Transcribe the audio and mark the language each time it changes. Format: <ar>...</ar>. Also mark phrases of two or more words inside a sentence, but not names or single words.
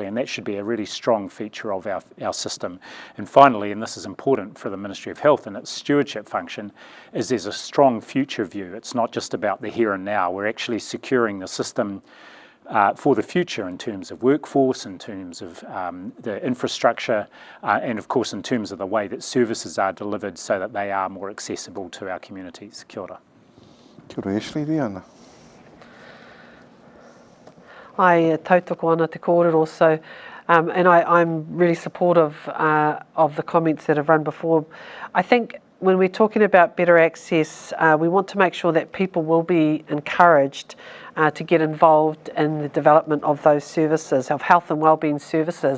<en>And that should be a really strong feature of our system. And finally, and this is important for the Ministry of Health and its stewardship function, is there's a strong future view. It's not just about the here and now. We're actually securing the system for the future in terms of workforce, in terms of the infrastructure, and of course in terms of the way that services are delivered so that they are more accessible to our communities.</en> <mi>Kia ora. Kia ora, Ashley. Riana. Ai tautoko ana te kōrero,</mi> <en>so and I'm really supportive of the comments that have run before. I think when we're talking about better access, we want to make sure that people will be encouraged to get involved in the development of those services, of health and wellbeing services.</en>